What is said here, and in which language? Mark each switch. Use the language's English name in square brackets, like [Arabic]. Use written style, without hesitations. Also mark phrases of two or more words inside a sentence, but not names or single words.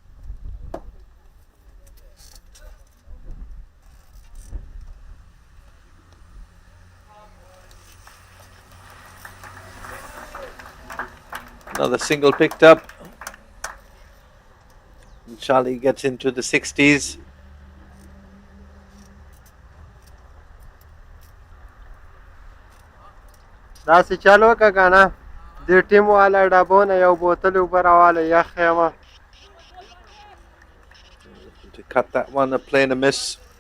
[English] Another single picked up. And Charlie gets into the 60s. [Pashto] داسې چل وکړه که نه د ټیم والا ډبونه یو بوتل اوبه راواله یخ یم [English] To cut that one, a play and a miss.